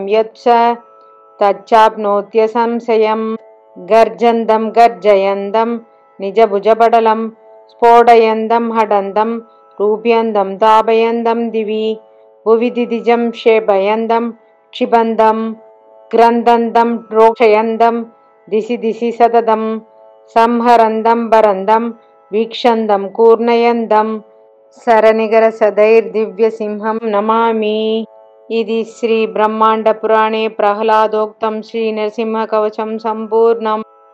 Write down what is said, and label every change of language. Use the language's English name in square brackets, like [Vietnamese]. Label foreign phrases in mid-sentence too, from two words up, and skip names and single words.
[Sanskrit] यत् स तच्चाप्नोत्यसंशयं गर्जन्तं गर्जयन्तं निजभुजपटलं स्फोटयन्तं हठन्तं रूप्यन्तं तापयन्तं दिवि भुवि दितिजं क्षेपयन्तं क्षिपन्तं क्रन्दन्तं रोक्षयन्तं दिशि दिशि सततं संहरन्तं भरन्तं वीक्षन्तं कूर्णयन्तं सरनिगरसदैर्दिव्यसिंहं नमामि. इति श्री ब्रह्माण्ड पुराणे प्रह्लादोक्तं श्री नरसिंह कवचं सम्पूर्णम्.